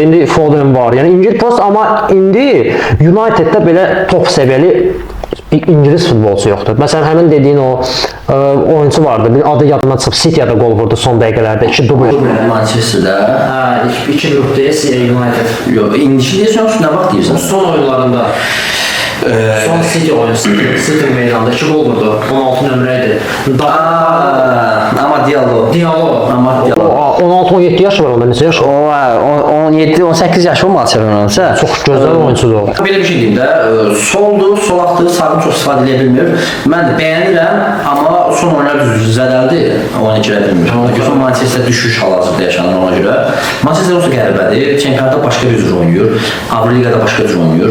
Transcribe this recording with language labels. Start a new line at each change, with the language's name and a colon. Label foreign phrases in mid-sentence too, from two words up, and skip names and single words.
Azerbaijani: İndi Foden var. Yəni İngiltərə amma indi United-də belə top səviyyəli İngilis futbolçu yoxdur. Məsələn, həmin dediyin o oyuncu vardı. Bir adı yadımdan çıxıb City-yə də qol vurdu son dəqiqələrdə. 2 dubl. Manchester'da. Ha, 2 gruptayız United.
Turkish: Yok, indişi diyorsun yoksa ne bak diyorsun?
Azerbaijani: Son oyunlarında son City oyuncusu. City meydanda 2 gol vurdu. 16 nömrəydi. Ama Diallo. Ama Diallo. 16-17 yaşı var onda, neçə yaşı? O 17-18 yaşı olmadı Barcelona'da. Çox gözəl oyuncudur o. Belə bir şey deyim də, soldu, solaqdı, sağını çox istifadə edə bilmir. Mən də bəyənirəm, amma son oyunlar zədəldi, oyuna girə bilmir. Son Manchester düşüş hal-hazırda yaşanır ona görə. Manchester olsa qəribədir, çempionatda başqa bir cür oynayır, Avroligada başqa cür oynayır.